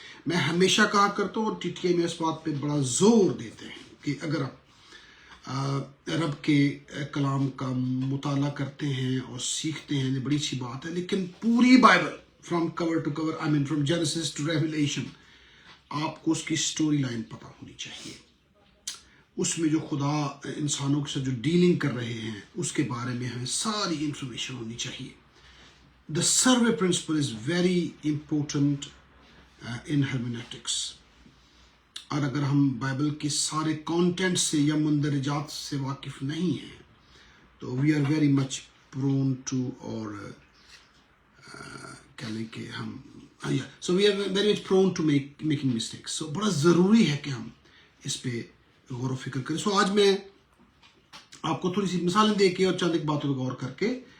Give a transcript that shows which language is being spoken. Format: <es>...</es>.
<ur>میں ہمیشہ کہا کرتا ہوں، اور TTI میں اس بات پہ بڑا زور دیتے ہیں کہ اگر آپ رب کے کلام کا مطالعہ کرتے ہیں اور سیکھتے ہیں یہ بڑی اچھی بات ہے، لیکن پوری Bible</ur> <en>from cover to cover, from Genesis to Revelation,</en> <ur>آپ کو اس کی سٹوری لائن پتہ ہونی چاہیے. اس میں جو خدا انسانوں کے ساتھ جو ڈیلنگ کر رہے ہیں اس کے بارے میں ہمیں ساری انفارمیشن ہونی چاہیے.</ur> <en>The survey principle is very important in hermeneutics.</en> <ur>اور اگر ہم بائبل کے سارے کانٹینٹ سے یا مندرجات سے واقف نہیں ہیں تو</ur> <en>we are very much prone to،</en> <ur>اور کہہ لیں کہ ہم</ur> <en>so we are very much prone to making mistakes.</en> <ur>So بڑا ضروری ہے کہ ہم اس پہ غور و فکر کریں. سو آج میں آپ کو تھوڑی سی مثالیں دے کے اور چند ایک باتوں پہ غور کر کے</ur>